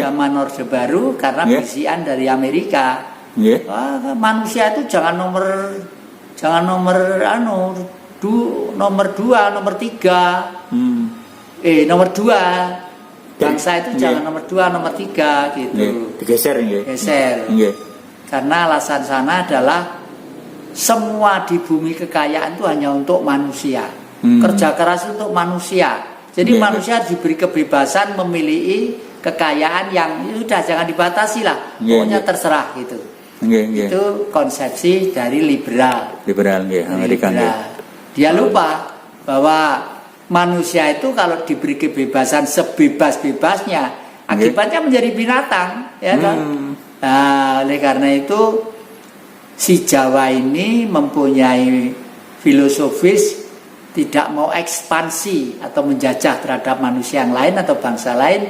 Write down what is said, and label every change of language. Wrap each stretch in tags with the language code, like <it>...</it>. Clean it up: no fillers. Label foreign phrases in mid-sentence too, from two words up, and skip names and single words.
<id>Zaman Orde Baru karena Nggih. bisikan dari Amerika. Nggih. Wah, manusia itu jangan nomor nomor 2, nomor 3. Nomor 2. Bangsa itu Nggih. jangan nomor 2, nomor 3 gitu. Nggih. Digeser nggih. Geser. Nggih. Karena alasan sana adalah semua di bumi kekayaan itu hanya untuk manusia. Kerja keras untuk manusia. Jadi Nggih. manusia diberi kebebasan memilih kekayaan yang sudah jangan dibatasi lah. Nggih, Pokoknya nggih. terserah gitu.</id> <jv>Nggih, nggih.</jv> <id>Itu konsepsi dari liberal. Liberal nggih, Amerika nggih. Liberal. Dia lupa bahwa manusia itu kalau diberi kebebasan sebebas-bebasnya, akibatnya menjadi binatang, ya kan? Nah, oleh karena itu si Jawa ini mempunyai filosofis tidak mau ekspansi atau menjajah terhadap manusia yang lain atau bangsa lain.</id>